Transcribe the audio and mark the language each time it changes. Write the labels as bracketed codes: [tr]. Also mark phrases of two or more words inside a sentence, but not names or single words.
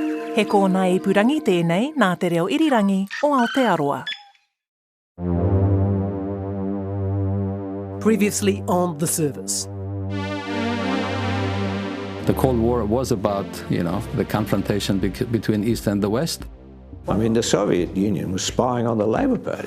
[mi] He kōna ipurangi tēnei nā te reo irirangi o Aotearoa. [en] Previously on The Service. The Cold War was about, the confrontation between East and the West. I mean, the Soviet Union was spying on the Labour Party.